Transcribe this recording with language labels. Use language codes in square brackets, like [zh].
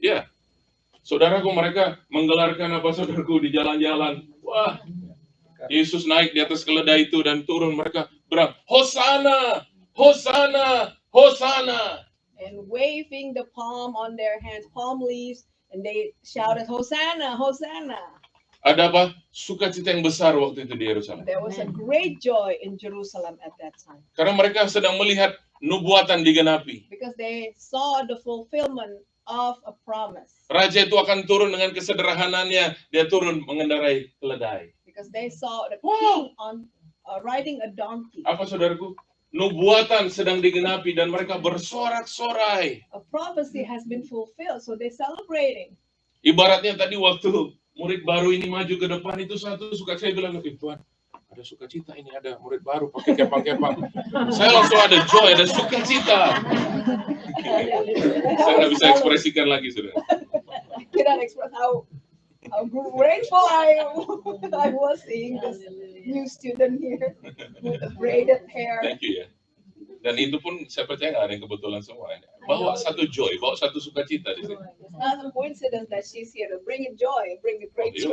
[id] Ya, saudaraku, mereka menggelarkan apa, saudaraku, di jalan-jalan. Wah, Yesus naik di atas keledai itu dan turun, mereka berang, Hosana, Hosana, Hosana. [en] And waving the palm on their hands, palm leaves, and they shouted, Hosanna, Hosanna. [id] Ada apa? Sukacita yang besar waktu itu di Yerusalem. [en] There was a great joy in Jerusalem at that time [id] Karena mereka sedang melihat nubuatan digenapi. [en] because they saw the fulfillment of a promise. [id] Raja itu akan turun dengan kesederhananya, dia turun mengendarai keledai. [en] Because they saw the Wow. king on riding a donkey. [id] Apa, saudaraku? Nubuatan sedang digenapi dan mereka bersorak-sorai. [en] A prophecy has been fulfilled, so they're celebrating. [id] Ibaratnya tadi waktu murid baru ini maju ke depan itu satu suka, saya bilang, Tuhan, ada sukacita ini, ada murid baru pakai kepang-kepang. Saya langsung ada joy, ada sukacita. Saya nggak bisa ekspresikan lagi, saudara. [en] I cannot express how grateful I was seeing this new student here with the braided hair. Thank you ya. [id] Dan itu pun saya percaya nggak ada yang kebetulan semua. Bawa satu joy, bawa satu sukacita di sini. [en] It's not a coincidence that she's here to bring joy, bring a great joy.